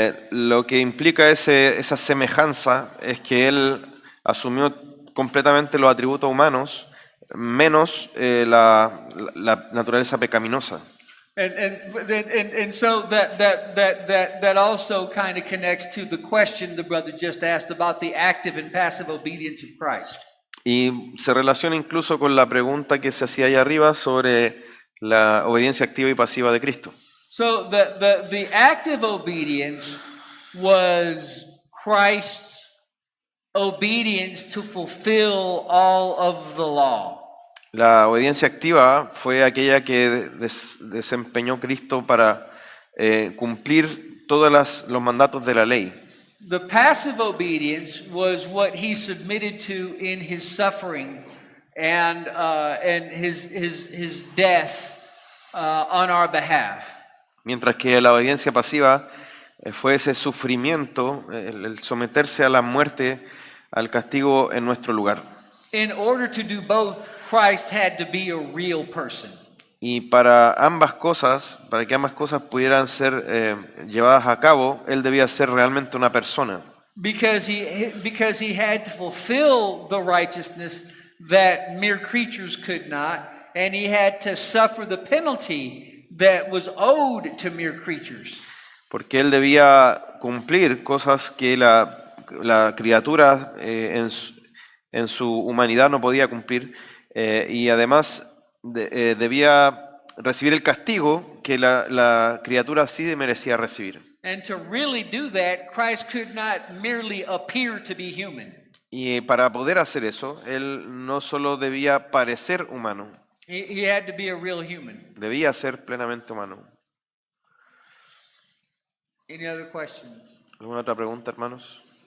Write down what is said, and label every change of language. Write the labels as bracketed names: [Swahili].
[Spanish] Lo que implica esa semejanza es que él asumió completamente los atributos humanos menos la naturaleza pecaminosa. [English] And so that also kind of connects to the question the brother just asked about the active and passive obedience of Christ. [Spanish] Y se relaciona incluso con la pregunta que se hacía ahí arriba sobre la obediencia activa y pasiva de Cristo. [English] So the active obedience was Christ's obedience to fulfill all of the law. [Spanish] La obediencia activa fue aquella que desempeñó Cristo para cumplir todos los mandatos de la ley. [English] The passive obedience was what he submitted to in his suffering and his death on our behalf. [Spanish] Mientras que la obediencia pasiva fue ese sufrimiento, el someterse a la muerte, al castigo en nuestro lugar. [English] In order to do both, Christ had to be a real person. [Spanish] Y para que ambas cosas pudieran ser llevadas a cabo, él debía ser realmente una persona. [English] Because he had to fulfill the righteousness that mere creatures could not, and he had to suffer the penalty that was owed to mere creatures. [Spanish] Porque él debía cumplir cosas que la criatura en su humanidad no podía cumplir, y además debía recibir el castigo que la criatura sí merecía recibir. [English] And to really do that, Christ could not merely appear to be human. [Spanish] Y para poder hacer eso, él no solo debía parecer humano, [English] He had to be a real human. [Spanish] debía ser plenamente humano. [English] Any other questions? [Spanish] ¿Alguna otra pregunta, hermanos?